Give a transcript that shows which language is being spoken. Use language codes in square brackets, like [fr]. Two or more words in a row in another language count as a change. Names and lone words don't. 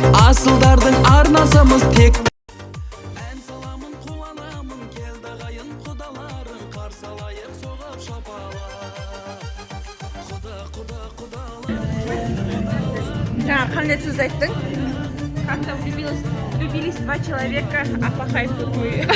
[kk] Асылдардың арнасымыз тек. Ән саламын, қуанамын, келді қайын құдаларың, қарсы алайық соғып шапалақ. Құда, құда, құдалар. Жаңа қандай сөз айттың? [ru] Как там влюбилась, влюбились два человека, а пахать тут мы.